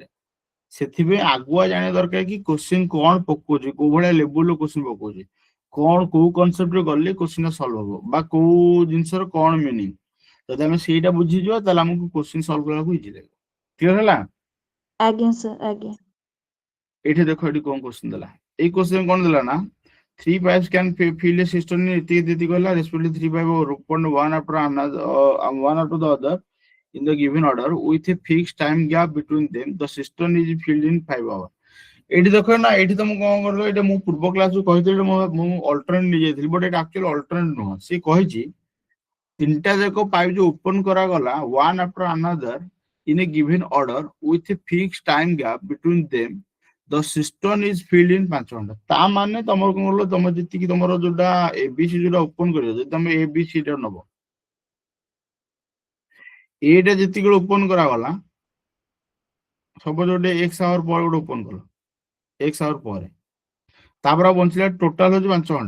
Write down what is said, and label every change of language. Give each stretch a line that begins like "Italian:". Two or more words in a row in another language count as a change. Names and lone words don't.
Odia: ସେଥିପାଇଁ ଆଗୁଆ ଜାଣିବା ଦରକାର କି କ୍ୱେଶ୍ଚିନ୍ କଣ ପକଉଛି, କୋଉ ଭଳିଆ ଲେବୁଲର କ୍ୱେଶ୍ଚିନ୍ ପକଉଛି, କଣ କୋଉ କନସେପ୍ଟରେ ଗଲେ
English: question solve
Odia: ହବ, ବା କୋଉ ଜିନିଷର କଣ ମିନିଂ। ଯଦି ଆମେ ସେଇଟା ବୁଝିଯିବା, ତାହେଲେ ଆମକୁ
English: question solve
Odia: କରିବାକୁ ଇଜି ଲାଗିବ। କ୍ଲିୟର ହେଲା? ଆଜ୍ଞା ସାର୍ ଆଜ୍ଞା। ଏଇଠି ଦେଖ, ଏଠି କଣ କ୍ୱେଶ୍ଚିନ୍ ଦେଲା। ଏଇ କ୍ୱେଶ୍ଚିନ୍ କଣ ଦେଲା ନା,
English: 3 pipes can fill a cistern in
Odia: ଏତିକି ଗଲା,
English: respectively 3 pipes are opened one after the other in the given order with a fixed time gap between them. The cistern is filled in 5 hours.
Odia: ଏଇଠି ଦେଖ ନା, ଏଇଠି ତମକୁ କଣ କରିବ, ଏଇଟା ମୁଁ ପୂର୍ବ କ୍ଲାସରୁ କହିଥିଲି, ମୁଁ ଅଲ୍ଟରନେଟ୍ ନେଇଯାଇଥିଲି, ବଟ୍ ଏଇଟା
English: actually alternate
Odia: ନୁହଁ। ସେ କହିଛି ତିନିଟା ଯାକ ପାଇପ୍ ଯୋଉ ଓପନ କରାଗଲା
English: one after another in a given order with a fixed time gap between them, the cistern is filled in 5
Odia: ଘଣ୍ଟା। ତା ମାନେ ତମର କଣ କହିଲ, ତମର ଯେତିକି ତମର ଯୋଉଟା ABC ଯୋଉଟା ଓପନ କରିବ, ଯଦି ତମେ ABC ଟା ନବ, ଏଇଟା ଯେତିକି ଓପନ କରାଗଲା, ସପୋଜ ଗୋଟେ X ଆୱାର ପରେ ଗୋଟେ ଓପନ କଲ, X ଆୱାର ପରେ, ତାପରେ ଆଉ ବଞ୍ଚିଲା ଟୋଟାଲ ହଉଛି 5 ଘଣ୍ଟା।